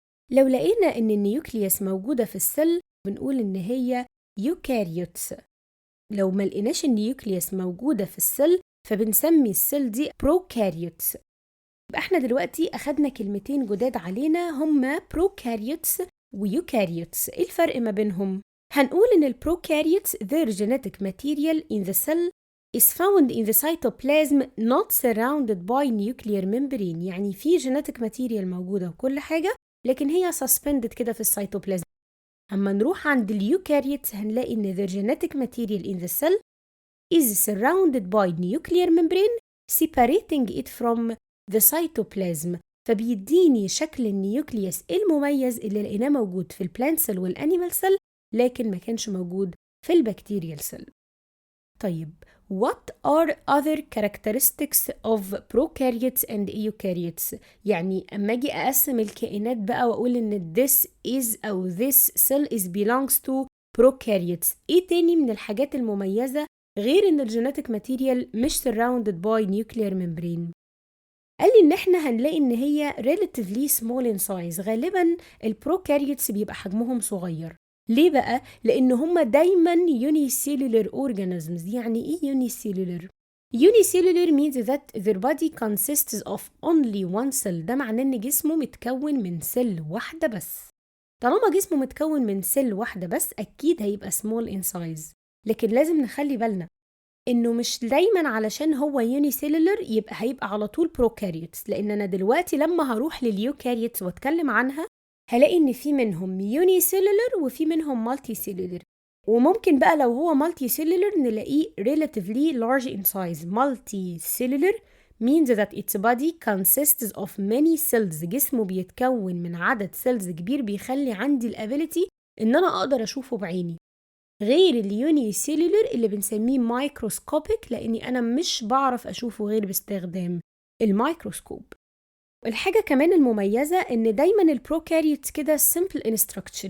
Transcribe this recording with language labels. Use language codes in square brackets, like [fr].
[ar] لو لقينا ان النيوكليوس موجودة في السيل بنقول ان هي يوكاريوتس. لو ما لقيناش النيوكليوس موجودة في السيل فبنسمي السيل دي بروكاريوتس. يبقى احنا دلوقتي أخدنا كلمتين جداد علينا هما بروكاريوتس ويوكاريوتس. ايه الفرق ما بينهم؟ هنقول ان البروكاريوتس [en] their genetic material in the cell is found in the cytoplasm not surrounded by nuclear membrane. [ar] يعني في [en] genetic material [ar] موجودة وكل حاجة، لكن هي [en] suspended [ar] كده في السيتوبلازم. أما نروح عند اليوكاريوتس هنلاقي إن [en] the genetic material in the cell is surrounded by nuclear membrane separating it from the cytoplasm. [ar] فبيديني شكل النيوكليوس المميز اللي لقيناه موجود في البلانت سيل والانيمال سيل، لكن ما كانش موجود في البكتيريال سيل. طيب [en] what are other characteristics of prokaryotes and eukaryotes؟ [ar] يعني أما أجي أقسم الكائنات بقى وأقول إن this is أو [en] this cell is belongs to prokaryotes، [ar] إيه تاني من الحاجات المميزة غير إن الجينيتك ماتيريال مش [en] surrounded by nuclear membrane؟ [ar] قال لي إن إحنا هنلاقي إن هي [en] relatively small in size. [ar] غالبا البروكاريوتس بيبقى حجمهم صغير. ليه بقى؟ لأن هما دايما [en] unicellular organisms. [ar] يعني إيه [en] unicellular؟ Unicellular means that their body consists of only one cell. [ar] ده معناه إن جسمه متكون من سيل واحدة بس. طالما جسمه متكون من سيل واحدة بس أكيد هيبقى [en] small in size. [ar] لكن لازم نخلي بالنا إنه مش دايما علشان هو يونيسيلولر هيبقى على طول بروكاريوتس، لأن أنا دلوقتي لما هروح لليوكاريوتس واتكلم عنها هلاقي إن في منهم يونيسيلولر وفي منهم مالتي سيلولر. وممكن بقى لو هو مالتي سيلولر نلاقيه [en] relatively large in size. Multicellular means that its body consists of many cells. [ar] جسمه بيتكون من عدد سيلز كبير بيخلي عندي الابيليتي إن أنا أقدر أشوفه بعيني، غير اليوني سيلولر اللي بنسميه مايكروسكوبيك لأني أنا مش بعرف أشوفه غير باستخدام الميكروسكوب. الحاجة كمان المميزة إن دايما البروكاريوتس كده [en] simple in structure.